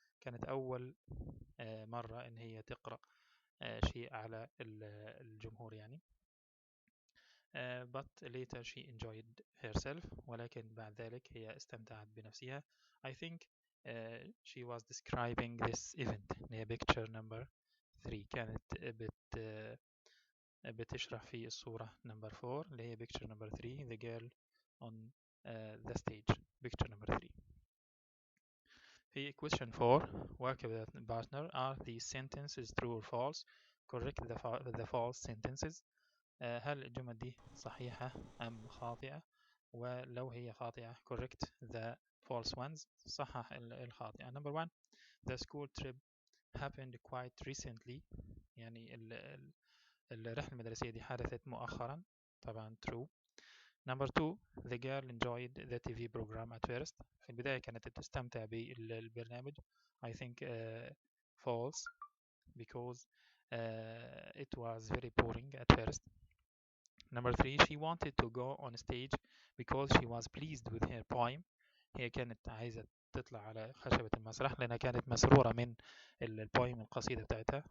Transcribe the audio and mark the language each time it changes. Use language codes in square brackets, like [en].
[ar] كانت أول مرة إن هي تقرأ شيء على الجمهور يعني. [en] But later she enjoyed herself. [ar] ولكن بعد ذلك هي استمتعت بنفسها. [en] I think she was describing this event. هي picture number 3. [ar] كانت بتشرح في الصورة [en] number 4 اللي هي picture number 3 the girl on the stage picture number 3. في question 4 work with a partner. Are these sentences true or false? Correct the false sentences. [ar] هل الجمل دي صحيحة أم خاطئة؟ ولو هي خاطئة [en] correct the false ones. [ar] صحح الخاطئة. [en] Number 1 the school trip happened quite recently. [ar] يعني الرحلة المدرسية دي حدثت مؤخرا. طبعا true. [en] Number 2 the girl enjoyed the TV program at first. [ar] في البداية كانت تستمتع بالبرنامج. [en] I think false because it was very boring at first. Number 3 she wanted to go on stage because she was pleased with her poem. [ar] هي كانت عايزة تطلع على خشبة المسرح لأنها كانت مسرورة من البويم القصيدة بتاعتها.